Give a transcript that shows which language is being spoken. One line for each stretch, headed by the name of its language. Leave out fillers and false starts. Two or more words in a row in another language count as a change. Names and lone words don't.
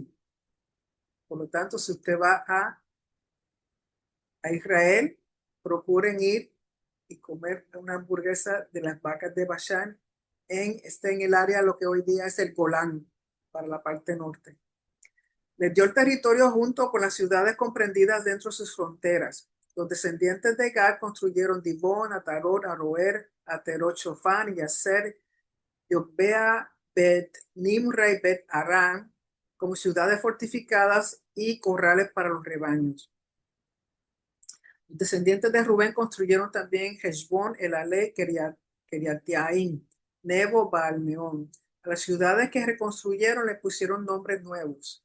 Spanish: Por lo tanto, si usted va a Israel, procuren ir y comer una hamburguesa de las vacas de Bashán está en el área lo que hoy día es el Golán, para la parte norte. Les dio el territorio junto con las ciudades comprendidas dentro de sus fronteras. Los descendientes de Gad construyeron Dibón, Atarot, Aroer, Aterot, Shofán, Yaser, Yobea, Bet Nimra y Bet Arán como ciudades fortificadas y corrales para los rebaños. Los descendientes de Rubén construyeron también Heshbón, Elalé, Kiriatyaim, Nebo, Baalmeón. A las ciudades que reconstruyeron le pusieron nombres nuevos.